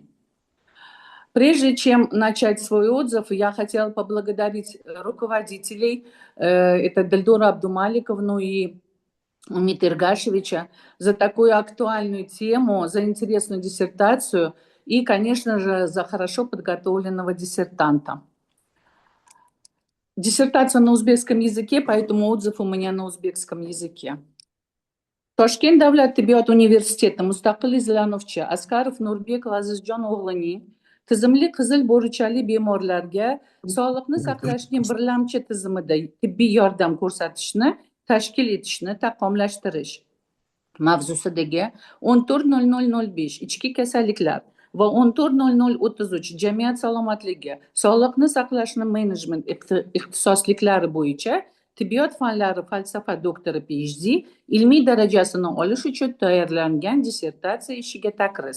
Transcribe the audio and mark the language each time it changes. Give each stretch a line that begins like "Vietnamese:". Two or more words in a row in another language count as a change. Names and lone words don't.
Russian: Прежде чем начать свой отзыв, я хотела поблагодарить руководителей, это Дальдора Абдумаликовну и Умит Иргашевича, за такую актуальную тему, за интересную диссертацию и, конечно же, за хорошо подготовленного диссертанта. Диссертация на узбекском языке, поэтому отзыв у меня на узбекском языке.
Uzbek: Toshkent davlat tibbiyot universiteti mustaqil izlanuvchi Asqarov Nurbek Lazizjon o'g'lining tizimli qizil bo'richali bemorlarga sog'liqni saqlashning birlamchi tizimida tibbiy yordam ko'rsatishni tashkil etishni takomillashtirish mavzusidagi 14.00.05 ichki kasalliklar va 14.00.33 jamiyat salomatligi, sog'liqni saqlashni menejment ixtisosliklari bo'yicha tibbiyot fanlari falsafa doktori PhD ilmiy darajasini olish uchun tayyorlangan dissertatsiya ishiga takriz.